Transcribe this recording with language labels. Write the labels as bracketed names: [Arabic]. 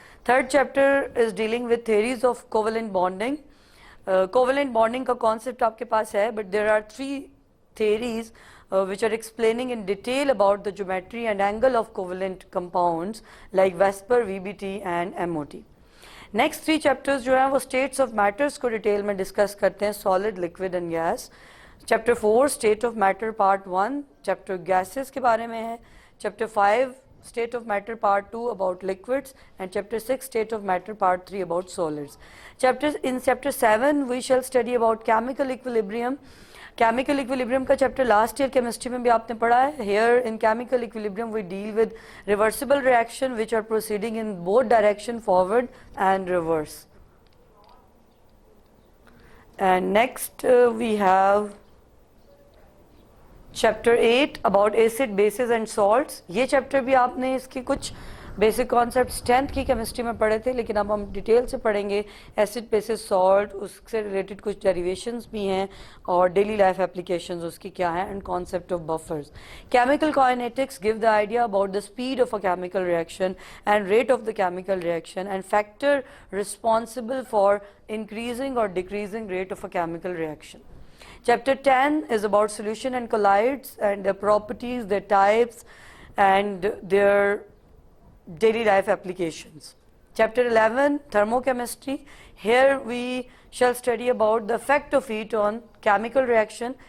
[English] Third chapter is dealing with theories of covalent bonding. [Urdu] کوولنٹ bonding کا concept آپ کے پاس ہے [English] But there are 3 theories which are explaining in detail about the geometry and angle of covalent compounds like VSEPR, VBT and MOT. Next 3 chapters [Urdu] جو ہیں وہ states of matters کو detail میں discuss کرتے ہیں, [English] solid, liquid and gas. Chapter 4 state of matter part 1 chapter gases [Urdu] کے بارے میں ہے. [English] Chapter 5 state of matter part 2 about liquids and chapter 6 state of matter part 3 about solids. In chapter 7 we shall study about chemical equilibrium. [Urdu] Chemical equilibrium کا chapter last year chemistry میں بھی آپ نے پڑھا ہے. [English] Here in chemical equilibrium we deal with reversible reaction which are proceeding in both direction, forward and reverse. And next we have chapter 8 about acid, bases and salts. [Urdu] یہ chapter بھی آپ نے اس کی کچھ بیسک کانسیپٹس 10th کی chemistry میں پڑھے تھے لیکن اب ہم ڈیٹیل سے پڑھیں گے. ایسڈ, بیسز, سالٹ, اس سے ریلیٹڈ کچھ ڈیریویشنز بھی ہیں اور ڈیلی لائف اپلیکیشنز اس کی کیا ہیں, [English] And concept of buffers. Chemical kinetics give the idea about the speed of a chemical reaction and rate of the chemical reaction and factor responsible for increasing or decreasing rate of a chemical reaction. Chapter 10 is about solution and colloids and their properties, their types and their daily life applications. Chapter 11 thermochemistry. Here we shall study about the effect of heat on chemical reaction.